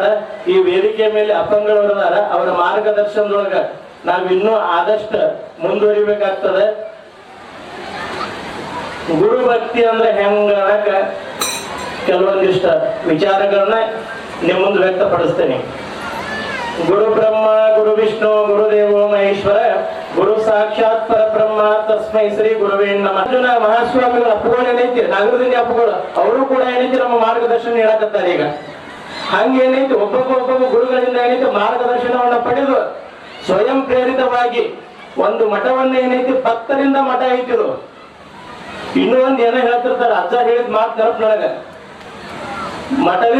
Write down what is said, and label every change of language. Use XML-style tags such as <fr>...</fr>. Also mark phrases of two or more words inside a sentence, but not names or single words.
<kn>ಈ ವೇದಿಕೆ ಮೇಲೆ ಅಪ್ಪಂಗಳವರದಾರ, ಅವರ ಮಾರ್ಗದರ್ಶನದೊಳಗ ನಾವ್ ಇನ್ನೂ ಆದಷ್ಟು ಮುಂದುವರಿಬೇಕಾಗ್ತದೆ. ಗುರು ಭಕ್ತಿ ಅಂದ್ರೆ ಹೆಂಗ ಅನ್ನಕ ಕೆಲವೊಂದಿಷ್ಟ ವಿಚಾರಗಳನ್ನ ನಿಮ್ಮ ಮುಂದೆ ವ್ಯಕ್ತಪಡಿಸ್ತೇನೆ.</kn> <sa>ಗುರು ಬ್ರಹ್ಮ ಗುರು ವಿಷ್ಣು ಗುರುದೇವೋ ಮಹೇಶ್ವರ ಗುರು ಸಾಕ್ಷಾತ್ ಪರಬ್ರಹ್ಮ ತಸ್ಮೈ ಶ್ರೀ ಗುರುವೇ ನಮಃ.</sa> <kn>ಅರ್ಜುನ ಮಹಾಸ್ವಾಮಿಗಳ ಅಪ್ಪುಗಳು ಏನೈತಿ, ನಗರದಿಂದ ಅಪ್ಪುಗಳು, ಅವರು ಕೂಡ ಏನೈತಿ ನಮ್ಮ ಮಾರ್ಗದರ್ಶನ ಹೇಳಕತ್ತಾರೆ. ಈಗ ಹಂಗೇನೈತಿ ಒಬ್ಬೊಬ್ಬ ಗುರುಗಳಿಂದ ಏನೈತಿ ಮಾರ್ಗದರ್ಶನವನ್ನ ಪಡೆದು ಸ್ವಯಂ ಪ್ರೇರಿತವಾಗಿ ಒಂದು ಮಠವನ್ನ ಏನೈತಿ ಭಕ್ತರಿಂದ ಮಠ ಐತಿರು. ಇನ್ನೂ ಒಂದ್ ಏನೋ ಹೇಳ್ತಿರ್ತಾರೆ, ಅಜ್ಜ ಹೇಳಿದ ಮಾತು ನೆನಪಿನೊಳಗ ಮಠದ</kn>